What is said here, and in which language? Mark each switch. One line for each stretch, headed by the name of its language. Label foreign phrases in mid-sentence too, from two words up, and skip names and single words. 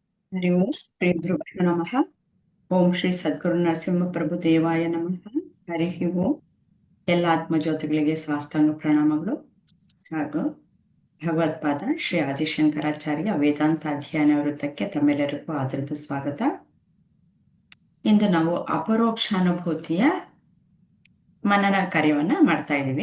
Sanskrit: ಹರಿ ಓಂ ಶ್ರೀ ಗುರುಭ್ಯೋ ನಮಃ. ಓಂ ಶ್ರೀ ಸದ್ಗುರು ನರಸಿಂಹ ಪ್ರಭು ದೇವಾಯ ನಮಃ. ಹರಿ ಓಂ.
Kannada: ಎಲ್ಲ ಆತ್ಮಜ್ಯೋತಿಗಳಿಗೆ ಸಾಷ್ಟಾಂಗ ಪ್ರಣಾಮಗಳು ಹಾಗೂ ಭಗವತ್ಪಾದ ಶ್ರೀ ಆದಿಶಂಕರಾಚಾರ್ಯ ವೇದಾಂತ ಅಧ್ಯಯನ ವೃತ್ತಕ್ಕೆ ತಮ್ಮೆಲ್ಲರಿಗೂ ಆದರದ ಸ್ವಾಗತ. ಇಂದು ನಾವು ಅಪರೋಕ್ಷಾನುಭೂತಿಯ ಮನನ ಕಾರ್ಯವನ್ನ ಮಾಡ್ತಾ ಇದ್ದೀವಿ.